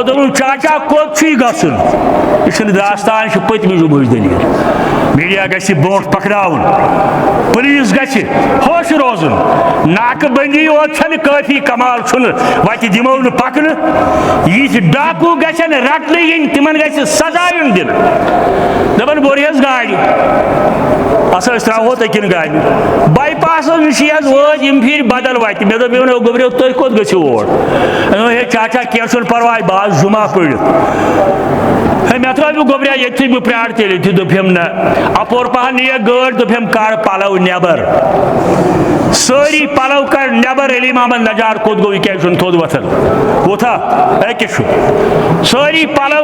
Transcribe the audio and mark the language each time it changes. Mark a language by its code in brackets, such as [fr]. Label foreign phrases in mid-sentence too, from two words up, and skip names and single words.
[ks] دوٚپُن چاچا کوٚت چھُے گژھُن یہِ چھُنہٕ داستان یہِ چھُ پٔتمہِ جمعٕچ دٔلیٖل میڈیا گژھِ برونٛٹھ پکناوُن پُلیٖس گژھِ ہوش روزُن ناکہٕ بندی یوت چھنہٕ کٲفی کمال چھُنہٕ وتہِ دِمو نہٕ پکنہٕ یِتھۍ ڈاکوٗ گژھن رٹنہٕ یِنۍ تِمن گژھِ سزا یُن دِنہٕ دپن بوٚرہس گاڑِ ہسا أسۍ ترٛاوہو تٔکِن گاڑِ بائی پاسس نِش حظ وٲتۍ یِم پھِرِ بدل وتہِ مےٚ دوٚپ یِمن گوٚبریو تُہۍ کوٚت گٔژھِو اور ہے چاچا کینٛہہ چھُنہٕ پرواے بہٕ آس جمعہ پٔرِتھ ہے مےٚ ترٛٲوِو گوٚبریا ییٚتھٕے بہٕ پرٛارٕ تیٚلہِ ییٚتھی دوٚپہم نہ اپور پہن نِیَکھ گٲڑۍ دوٚپہم کڑ پلو نٮ۪بر سٲری پلو کڑ نٮ۪بر علی محمد نجار کوٚت گوٚو یہِ کیازِ چھُنہٕ تھوٚد وۄتھان ووتھا أکِس چھُ سٲری پلو